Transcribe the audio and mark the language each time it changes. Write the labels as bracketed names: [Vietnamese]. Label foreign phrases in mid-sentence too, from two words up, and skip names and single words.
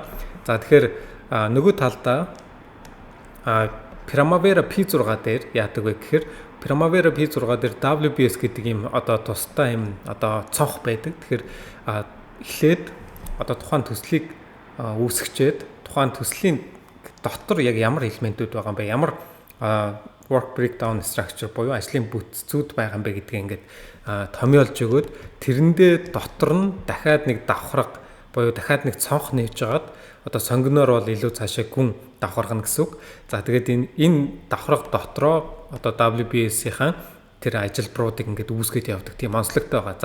[Mongolian] За тэгэхээр нөгөө талдаа Primavera P6 дээр яадаг вэ гэхээр Primavera P6 дээр WBS гэдэг ийм одоо тусдаа ийм одоо цонх байдаг. Тэгэхээр эхлээд одоо тухайн төслийг үүсгэчээд тухайн төслийн дотор яг ямар элементүүд байгаа юм бэ? Ямар [English] work breakdown structure [Mongolian] буюу ажлын бүтцүүд байгаа юм бэ гэдгийг ингээд томьёолж өгөөд тэрэндээ дотор нь дахиад нэг давхарга буюу дахиад нэг цонх нээж агаад одоо сонгиноор бол илүү цаашаа гүн давхаргана гэсэн үг. За тэгээд энэ давхарга дотроо одоо WBS-ийн тэр ажилбаруудыг ингээд үүсгэж явдаг тийм онцлогтой байгаа.